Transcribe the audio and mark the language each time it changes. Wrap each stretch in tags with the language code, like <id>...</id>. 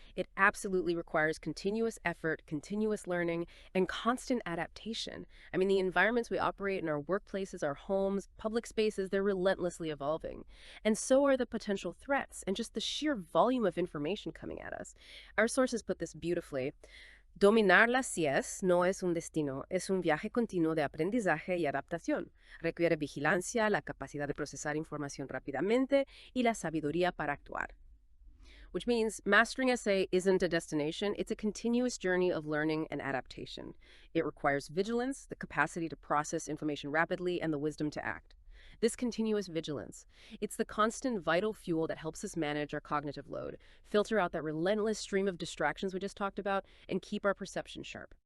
<en>It absolutely requires continuous effort, continuous learning, and constant adaptation. I mean, the environments we operate in our workplaces, our homes, public spaces, they're relentlessly evolving. And so are the potential threats and just the sheer volume of information coming at us. Our sources put this beautifully.</en> <es>Dominar las CIES no es un destino, es un viaje continuo de aprendizaje y adaptación. Requiere vigilancia, la capacidad de procesar información rápidamente y la sabiduría para actuar.</es> <en>Which means mastering SA isn't a destination, it's a continuous journey of learning and adaptation. It requires vigilance, the capacity to process information rapidly, and the wisdom to act. This continuous vigilance, it's the constant vital fuel that helps us manage our cognitive load, filter out that relentless stream of distractions we just talked about, and keep our perception sharp.</en>